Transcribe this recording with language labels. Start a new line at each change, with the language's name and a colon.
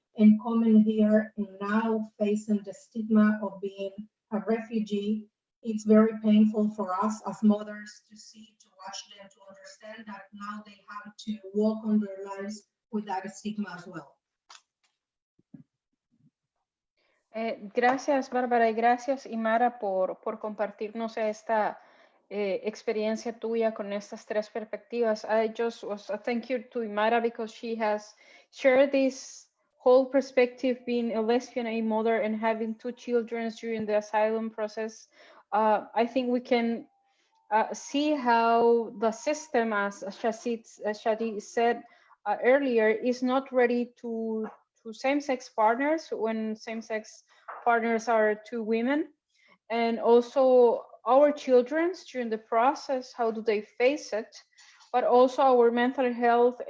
English: And coming here and now facing the stigma of being a refugee, it's very painful for us as mothers to see, to watch them, to understand that now they have to walk on their lives with that stigma as well.
Spanish: Gracias, Bárbara, y gracias, Imara, por compartirnos esta experiencia tuya con estas 3 perspectivas.
English: I just was a thank you to Imara because she has shared this whole perspective, being a lesbian, a mother, and having 2 children during the asylum process. I think we can see how the system, as Shadi said earlier, is not ready to same-sex partners when same-sex partners are 2 women, and also our children during the process, how do they face it, but also our mental health.